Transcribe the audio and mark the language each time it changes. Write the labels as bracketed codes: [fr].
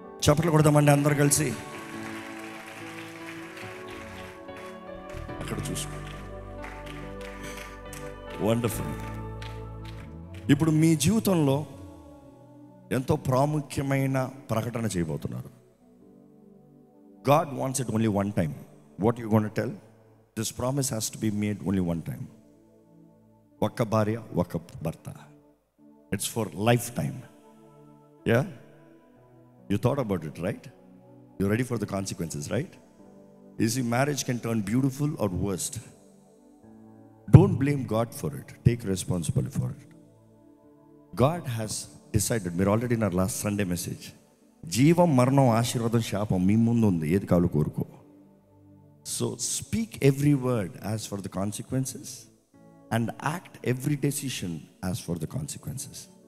[te] చప్పట్లు కొడదామండి అందరు కలిసి. అక్కడ చూసుకో. వండర్ఫుల్. ఇప్పుడు మీ జీవితంలో ఎంతో ప్రాముఖ్యమైన ప్రకటన చేయబోతున్నారు. [en] God wants it only one time. What you going to tell? This promise has to be made only one time. [te] ఒక్క భార్య, ఒక్క భర్త. [en] It's for lifetime. Yeah? You thought about it, right? You're ready for the consequences, right? You see, marriage can turn beautiful or worst. Don't blame God for it. Take responsibility for it. God has decided. [te] మీరు already నా last Sunday message, జీవం, మరణం, ఆశీర్వాదం, శాపం మీ ముందు ఉంది, ఏది కావాలో కోరుకో. [en] So speak every word as for the consequences and act every decision as for the consequences.